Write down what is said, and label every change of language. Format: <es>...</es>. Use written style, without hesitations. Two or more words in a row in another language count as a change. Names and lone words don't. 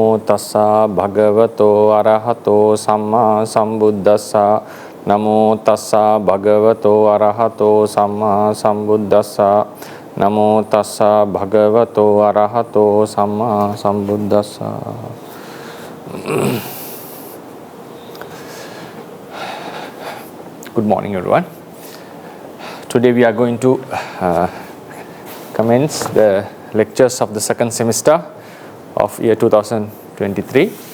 <pi>tassa bhagavato arahato samma sambuddhassa. Namo tassa bhagavato arahato samma sambuddhassa. Namo tassa bhagavato arahato samma sambuddhassa.</pi> <en>Good morning, everyone. Today we are going to commence the lectures of the second semester of year 2023.</en>